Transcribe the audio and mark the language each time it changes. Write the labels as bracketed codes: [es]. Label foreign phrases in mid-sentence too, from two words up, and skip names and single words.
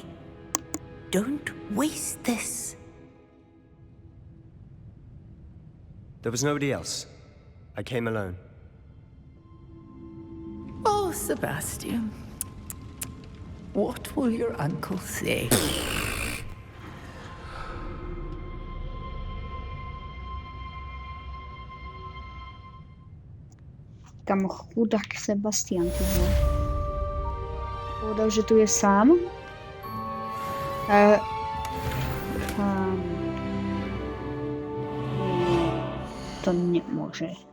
[en] Don't waste this. there was nobody else. I came alone. Oh, Sebastian. What will your uncle say? [sk] Kamo, chudák Sebastian, ty vole. Povedal, že tu je sám. To nemôže.